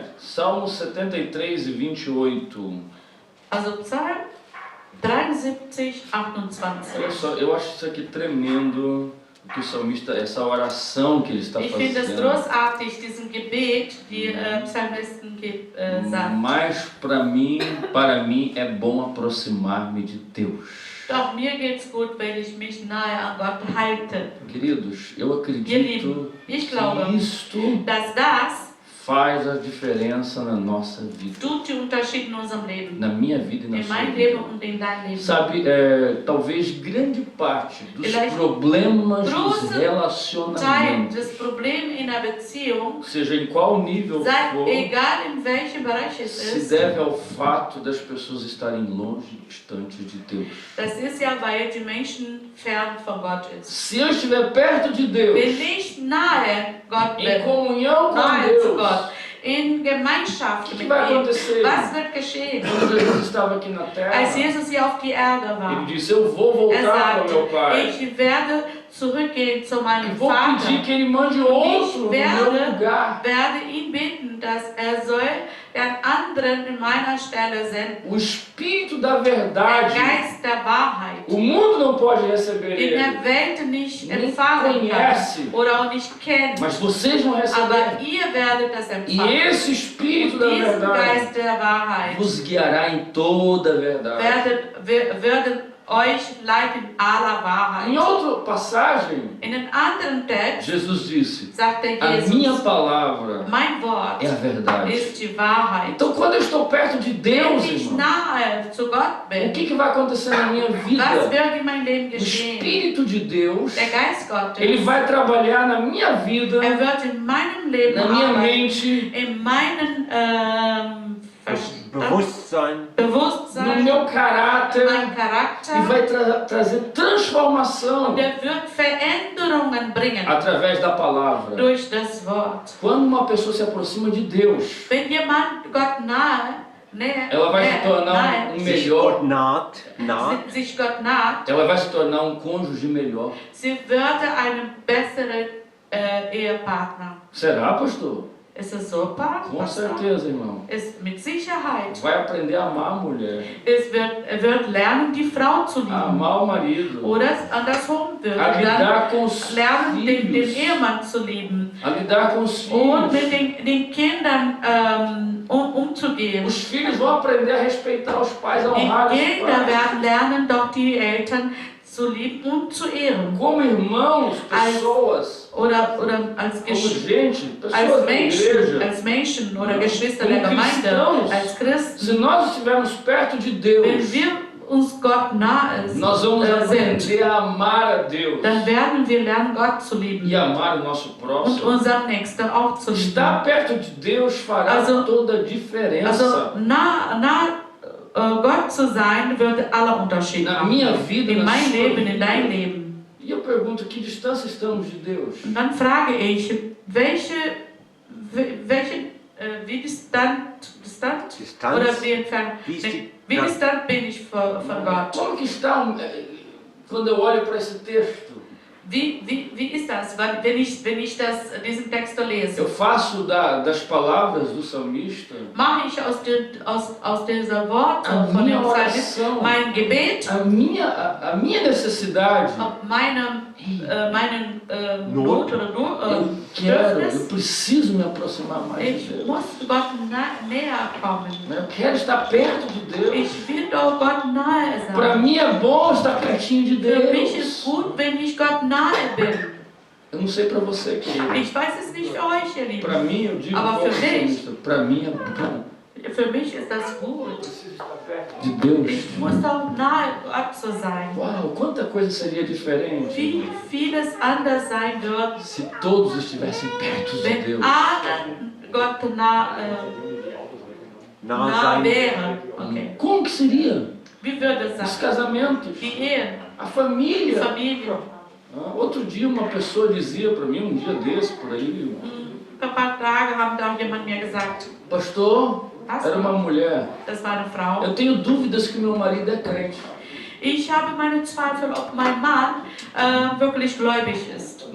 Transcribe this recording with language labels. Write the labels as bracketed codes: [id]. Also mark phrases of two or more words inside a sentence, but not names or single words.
[pt] Salmo 73 e 28. [de] Also Psalm 73, 28. [pt] Olha só, eu acho isso aqui tremendo, o que o salmista, essa oração que ele está [de] Ich finde es [pt] fazendo. [de] großartig, diesen Gebet, die Psalmisten sagen. [pt] Mas para mim é bom aproximar-me de Deus. [de] Doch mir geht's gut, wenn ich mich nahe an Gott halte. [pt] Queridos, eu [de] Ihr [pt] acredito [de] Lieben, ich glaube, [pt] que isto [de] dass das [pt] faz a diferença na nossa vida, [de] tut den Unterschied in unserem Leben. [pt] na minha vida e na [de] In [pt] sua [de] meinem [pt] vida. [de] Leben und in deinem Leben. [pt] Sabe, talvez grande parte dos [de] Vielleicht [pt] problemas dos [de] große Teil [pt] relacionamentos, [de] des Problems in der Beziehung, [pt] seja em qual nível [de] sei [pt] for, [de] egal in welchem Bereich es [pt] se [de] ist, [pt] deve ao fato das pessoas estarem longe, distantes de Deus. [de] das ist ja, weil die Menschen fern von Gott ist. [pt] Se eu estiver perto de Deus, [de] Wenn ich nahe Gott [pt] em [de] bin, [pt] comunhão com [de] nahe zu [pt] Deus, [de] Gott, in Gemeinschaft [pt] o que [de] mit [pt] vai [de] ihm, [pt] acontecer? [de] was wird geschehen? [pt] Quando Jesus estava aqui na [de] Als [pt] terra, [de] Jesus hier auf die Erde [pt] ele [de] war, [pt] disse, eu vou [de] er [pt] voltar para o meu [de] sagte, [pt] Pai. [de] ich werde zurückgehen zu [pt] E [de] meinem [pt] vou pedir [de] Vater, [pt] que ele mande outro no meu lugar. [de] werde ihn bitten, dass er soll den anderen in meiner Stelle senden. [pt] O Espírito da [de] Der [pt] verdade, [de] Geist der Wahrheit, [pt] o mundo não pode receber [de] den [pt] ele, [de] der Welt nicht [pt] nem [de] empfangen kann [pt] conhece, [de] oder auch nicht kennt, [pt] mas vocês vão receber. [de] aber ihr werdet das [pt] E [de] empfangen. [pt] esse Espírito [de] Und [pt] da [de] diesen [pt] verdade [de] Geist der Wahrheit [pt] vos guiará em toda a verdade. [de] werden euch leiten in aller Wahrheit. [pt] Em outra passagem, [de] In einem anderen Text [pt] Jesus disse, [de] sagt der [pt] a minha [de] Jesus, [pt] palavra [de] mein Wort [pt] é a verdade. [de] ist die Wahrheit. [pt] Então quando eu estou perto de [de] Wenn [pt] Deus, [de] ich [pt] irmão, [de] nahe zu Gott [pt] o [de] bin, [pt] que vai acontecer na minha [de] was [pt] vida? [de] wird in meinem Leben [pt] O [de] geschehen? [pt] Espírito de Deus, [de] Der Geist [pt] ele [de] Gottes, [pt] vai trabalhar na minha vida, [de] er wird in meinem Leben [pt] na minha [de] arbeiten, [pt] mente, [de] in meinen Bewusstsein, [pt] no [de] Bewusstsein, [pt] meu [de] in [pt] caráter [de] meinem [pt] e [de] Charakter. [pt] vai trazer transformação [de] Und er wird Veränderungen bringen [pt] através da palavra. [de] durch das Wort. [pt] Quando uma pessoa se aproxima de Deus, [de] Wenn jemand Gott [pt] ela vai se tornar um [de] sich [pt] melhor, [de] Gott naht, sich Gott naht, [pt] ela vai se tornar um cônjuge melhor. [de] sie wird einen besseren Ehepartner. [pt] Será, pastor? [de] Ist es so, [pt] Com [de] Pastor? [pt] certeza, irmão. [de] Ist mit Sicherheit. [pt] Vai aprender a amar a mulher, [de] Er wird lernen, die Frau zu [pt] a [de] lieben. [pt] amar o marido, [de] Oder andersrum wird [pt] a [de] er dann [pt] lidar com os [de] lernen, den [pt] filhos, [de] Ehemann zu lieben. [pt] a lidar com os [de] Und mit [pt] filhos. [de] den Kindern umzugehen. [pt] Os filhos vão aprender a respeitar os pais, a [de] Die [pt] honrar os [de] Kinder [pt] pais. [de] werden lernen, doch die Eltern zu lieben und zu ehren. [pt] Como irmãos, pessoas, [de] Oder als, [pt] como gente, pessoas da [de] als [pt] igreja. [de] Menschen oder Ja. Geschwister [pt] Como [de] der Gemeinde, [pt] cristãos. [de] als Christen. [pt] Se nós estivermos perto de [de] Wenn [pt] Deus, [de] wir uns Gott nahe [pt] nós vamos [de] sind, [pt] aprender a amar a Deus [de] dann werden wir lernen, Gott zu lieben [pt] e amar o nosso [de] und [pt] próximo. [de] unseren Nächsten auch zu lieben. [pt] Estar perto de Deus fará [de] Also- [pt] toda a [de] Also [pt] diferença [de] Gott zu sein, wird alle Unterschiede [pt] na [de] machen. [pt] minha vida, [de] In [pt] na [de] mein [pt] sua [de] Leben, in [pt] vida. [de] dein Leben. [pt] E eu pergunto, que distância estamos de Deus? [de] Und dann frage ich, wie distant Distanz. oder wie entfernt, Wie ist die- wie Ja. distant bin ich von Gott? [pt] Como que está quando eu olho para esse texto? [de] Wie ist das, wenn ich diesen Text [pt] Eu [de] lese? [pt] faço das palavras do salmista [de] Mache ich aus dieser Worte [pt] a [de] von [pt] minha [de] dem Psalmist [pt] oração, [de] mein Gebet, [pt] a minha necessidade. [de] ob meinen Not. Not oder [pt] Eu quero, eu [de] Bedürfnis. [pt] preciso me aproximar mais de [de] Ich [pt] Deus. [de] muss Gott näher kommen. [pt] Eu quero estar perto de Deus. [de] Ich will doch Gott nahe [pt] Para [de] sein. [pt] mim é bom estar pertinho de [de] Für mich ist [pt] Deus. [de] gut, wenn ich Gott nahe bin. [pt] Eu não sei para você, querido. [de] Ich weiß es nicht für euch, ihr [pt] Para [de] Lieben. [pt] mim, eu digo [de] Aber [pt] como [de] für mich- [pt] salmista, para mim é bom. [de] Für mich ist das gut. [pt] De Deus. [de] Ich muss doch nahe Gott zu sein. [pt] Uau, quanta coisa seria diferente [de] Wie vieles anders sein wird, [pt] se todos estivessem perto de [de] wenn [pt] Deus. [de] alle Gott nahe nah sein. wären. Okay. [pt] Como que seria? [de] Wie würde es [pt] Os [de] sein? [pt] casamentos, [de] Die Ehen, [pt] a [de] die [pt] família. [de] Familie. [pt] Outro dia uma pessoa dizia para mim, um dia desse, por aí, [de] Vor ein paar Tagen haben da jemand mir gesagt, [pt] pastor, era uma mulher, [de] das war eine Frau. [pt] eu tenho dúvidas que meu marido é crente. [de] Ich habe meine Zweifel, ob mein Mann wirklich gläubig ist.